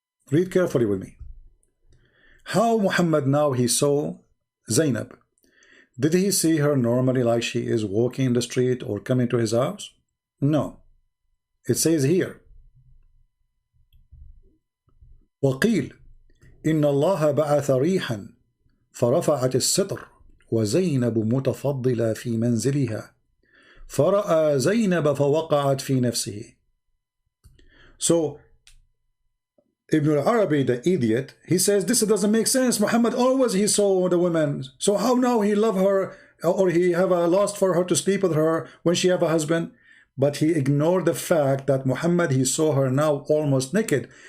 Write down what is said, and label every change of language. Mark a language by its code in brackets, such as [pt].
[en] Read carefully with me. How Muhammad now he saw Zainab. Did he see her normally like she is walking in the street or coming to his house? No. It says here, [ar] وقيل إن الله بعث ريحا فرفعت الستر وزينب متفضلة في منزلها فرأى زينب فوقعت في نفسه. [en] So Ibn al-Arabi, the idiot, he says this doesn't make sense. Muhammad always he saw the women. So how now he love her or he have a lust for her to sleep with her when she have a husband? But he ignored the fact that Muhammad he saw her now almost naked.